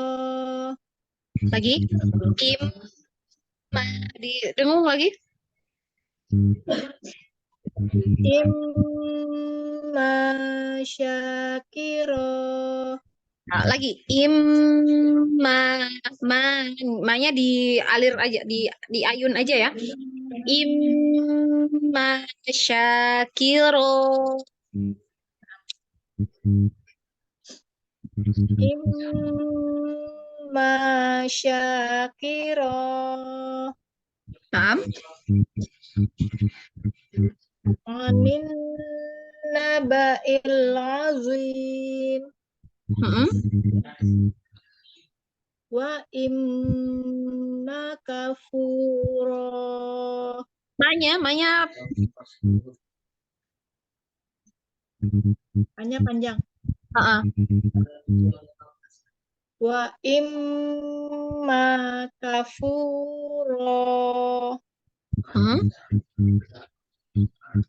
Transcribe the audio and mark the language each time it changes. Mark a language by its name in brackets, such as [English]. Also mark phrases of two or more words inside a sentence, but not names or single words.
[Indonesian] Lagi. Dengung lagi. [Arabic] إما شاكرا. [Indonesian] Nah, lagi. Ma-nya dialir aja, diayun aja ya. [Arabic] إما شاكرا. إما شاكرا. Naam. عن النبإ العظيم. وإما كفورا. [Indonesian] Ma-nya Hanya panjang. [Arabic] وإما كفورا.